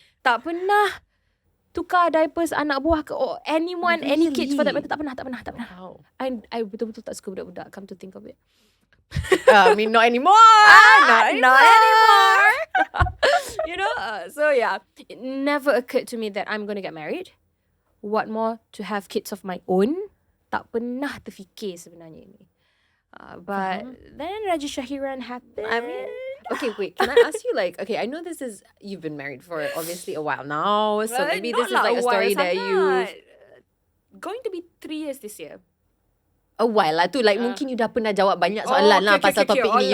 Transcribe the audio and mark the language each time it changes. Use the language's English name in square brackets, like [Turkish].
[Malay] Tak pernah tukar diapers anak buah ke anyone, [English] any kids for that matter. [Malay] Tak pernah. [English] Wow. [Malay] I betul-betul tak suka budak-budak. [English] Come to think of it. I mean, not anymore. Not anymore. You know, so yeah, it never occurred to me that I'm going to get married. What more to have kids of my own? [Malay] Tak pernah terfikir sebenarnya ini. [English] But then Raja Syahiran happened. I mean, okay, wait. Can I ask you okay, I know you've been married for obviously a while now, so maybe this is like a story that you going to be 3 years this year. A while [Malay] lah tu, like mungkin you dah pernah jawab banyak soalan lah pasal topik ni.